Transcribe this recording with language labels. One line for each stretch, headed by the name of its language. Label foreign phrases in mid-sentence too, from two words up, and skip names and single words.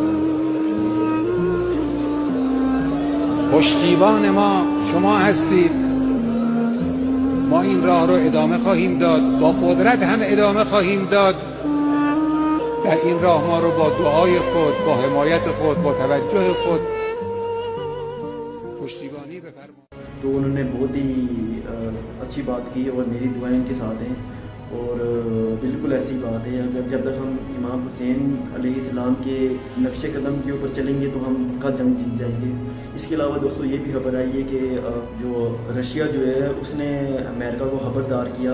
Persian: پشتیبان ما شما هستید. ما این راه رو ادامه خواهیم داد، با قدرت هم ادامه خواهیم داد. در این راه ما رو با دعای خود، با حمایت خود، با توجه خود پشتیبانی بفرمایید.
Hindi: तो उन्होंने बहुत ही अच्छी बात की और मेरी दुआएं उनके साथ हैं। और बिल्कुल ऐसी बात है, अगर जब तक हम इमाम हुसैन अलैहिस्सलाम के नक्शे कदम के ऊपर चलेंगे तो हम पक्का जंग जीत जाएंगे। इसके अलावा दोस्तों ये भी खबर आई है कि जो रशिया जो है उसने अमेरिका को खबरदार किया।